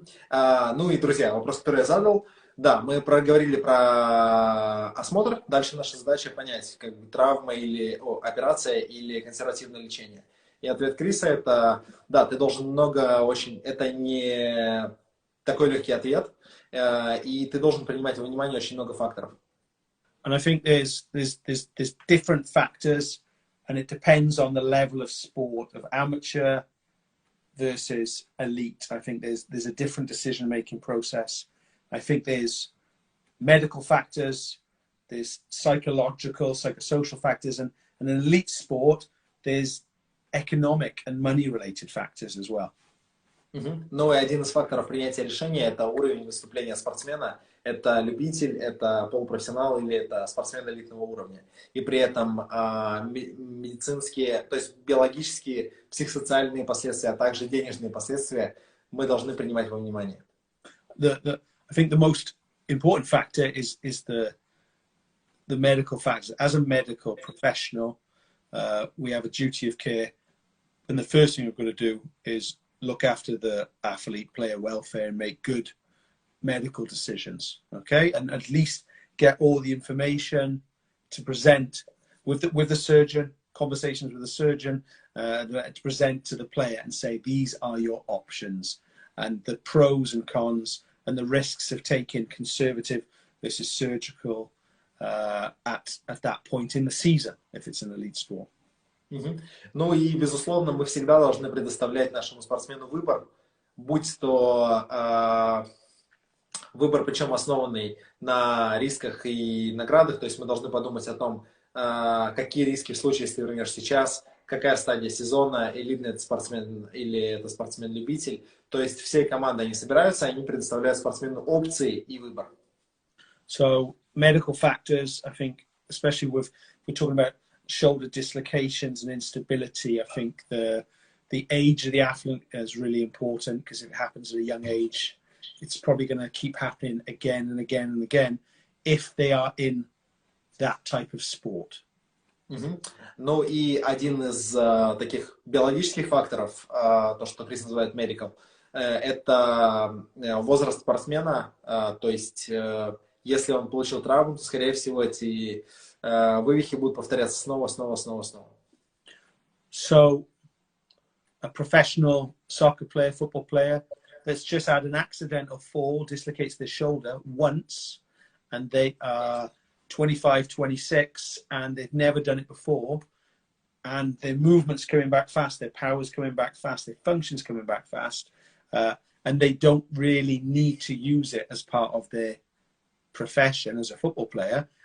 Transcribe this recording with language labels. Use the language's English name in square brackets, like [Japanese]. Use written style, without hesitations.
[Russian] Ну и, друзья, вопрос, который я задал. Да, мы проговорили про осмотр. Дальше наша задача понять, как бы травма или операция или консервативное лечение. И ответ Криса это, да, ты должен это не такой легкий ответ, и ты должен принимать во внимание очень много факторов. [English] And I think there's different factors, and it depends on the level of sport, of amateur versus elite. I think there's a different decision-making process. I think there's medical factors, there's psychological, psychosocial factors, and in an elite sport, there's economic and money-related factors as well. [Russian] Ну и один из факторов принятия решения – это уровень выступления спортсмена. Это любитель, это полупрофессионал или это спортсмен элитного уровня. И при этом медицинские, то есть биологические, психосоциальные последствия, а также денежные последствия мы должны принимать во внимание. [English] I think the most important factor is the medical factors. As a medical professional, we have a duty of care, and the first thing we've got to do is look after the athlete, player welfare, and make good medical decisions. Okay, and at least get all the information to present with the surgeon, conversations with the surgeon, to present to the player and say these are your options and the pros and cons and the risks of taking conservative versus surgical at that point in the season if it's an elite sport. [Russian] Ну и, безусловно, мы всегда должны предоставлять нашему спортсмену выбор, будь то выбор, причем основанный на рисках и наградах, то есть мы должны подумать о том, какие риски в случае, если ты вернешь сейчас, какая стадия сезона, элитный это спортсмен или это спортсмен-любитель. То есть всей командой они собираются, они предоставляют спортсмену опции и выбор. [English] So medical factors, I think, especially we're talking about shoulder dislocations and instability, I think the age of the athlete is really important because if it happens at a young age, it's probably going to keep happening again and again and again if they are in that type of sport. [Russian] Ну и один из таких биологических факторов, то, что Крис называет medical, это возраст спортсмена, то есть если он получил травму, то, скорее всего, эти вывихи будут повторяться снова. [English] So, a professional soccer player, football player that's just had an accidental fall, dislocates their shoulder once, and they are 25, 26, and they've never done it before, and their movement's coming back fast, their power's coming back fast, their function's coming back fast, and they don't really need to use it as part of their profession as a football player.